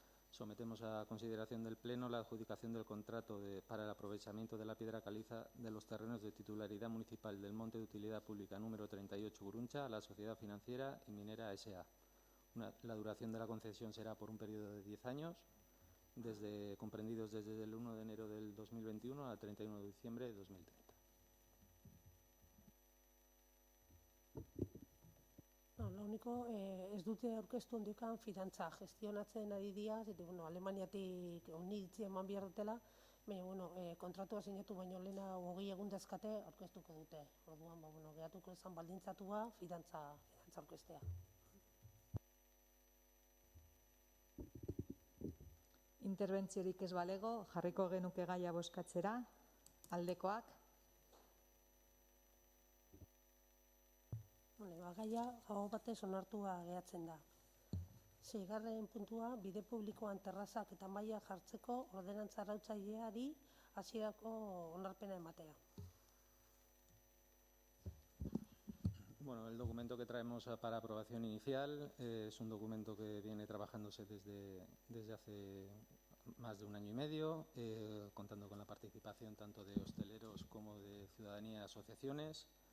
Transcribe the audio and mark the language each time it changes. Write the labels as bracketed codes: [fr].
[es] sometemos a consideración del Pleno la adjudicación del contrato para el aprovechamiento de la piedra caliza de los terrenos de titularidad municipal del Monte de Utilidad Pública número 38 Guruncha a la Sociedad Financiera y Minera S.A. La duración de la concesión será por un periodo de 10 años, comprendidos desde el 1 de enero del 2021 al 31 de diciembre de 2030. [eu] Lo único, ez dute aurkeztu ondiokan fidantza gestionatzen ari dira, Alemaniatik oniritzia eman behar dutela, baina, kontratua sinatu baino lehena 20 egun dazkate aurkeztuko dute. Orduan, geratuko izan baldintzatua fidantza aurkeztea. Interbentziorik ez balego, jarriko genuke gaia bozkatzera. Aldekoak? Gaia aho batez onartua geratzen da. 6. puntua, bide publikoan terrazak eta mailak jartzeko ordenantza arautzaileari hasierako onarpena ematea. [es] Bueno, el documento que traemos para aprobación inicial es un documento que viene trabajándose desde hace más de 1 año y medio, contando con la participación tanto de hosteleros como de ciudadanía y asociaciones.